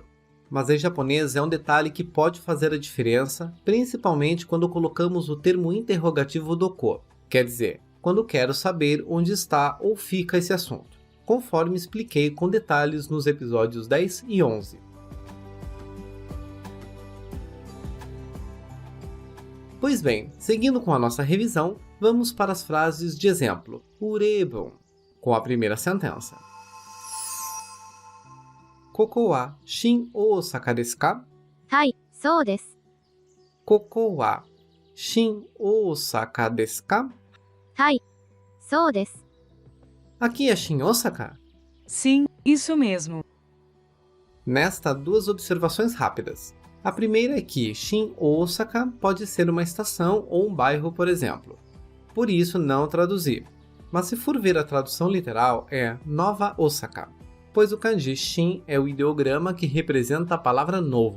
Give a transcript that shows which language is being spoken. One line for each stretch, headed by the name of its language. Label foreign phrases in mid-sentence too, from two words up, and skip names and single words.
Portuguese: Mas em japonês é um detalhe que pode fazer a diferença, principalmente quando colocamos o termo interrogativo doko, quer dizer, quando quero saber onde está ou fica esse assunto, conforme expliquei com detalhes nos episódios 10 e 11. Pois bem, seguindo com a nossa revisão, vamos para as frases de exemplo, urebon, com a primeira sentença.
Japanese: ここは新大阪ですか? はい、そうです。ここは新大阪ですか? はい、そうです。
Portuguese: Aqui é Shin Osaka? Sim, isso mesmo. Nesta, duas observações rápidas. A primeira é que Shin Osaka pode ser uma estação ou um bairro, por exemplo. Por isso, não traduzir. Mas se for ver a tradução literal, é Nova Osaka, pois o kanji Shin é o ideograma que representa a palavra novo.